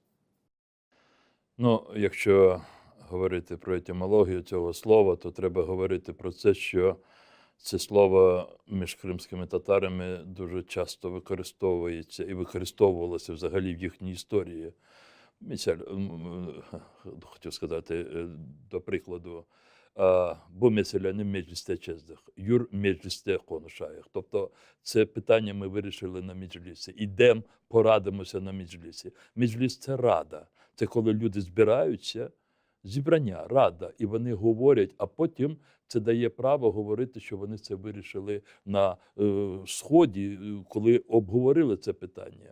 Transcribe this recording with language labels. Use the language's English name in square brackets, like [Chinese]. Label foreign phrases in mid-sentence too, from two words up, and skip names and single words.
[Ukrainian] Ну, якщо говорити про етимологію цього слова, то треба говорити про це, що це слово між кримськими татарами дуже часто використовується і використовувалося взагалі в їхній історії. Хотів сказати, до прикладу, [Crimean Tatar] bu meselenin mecliste çözdik. Юр mecliste konuşayıq. [Ukrainian] Тобто це питання ми вирішили на меджлісі. Ідемо, порадимося на меджлісі. Меджліс – це рада. Це коли люди збираються, зібрання, рада, і вони говорять, а потім це дає право говорити, що вони це вирішили на Сході, коли обговорили це питання.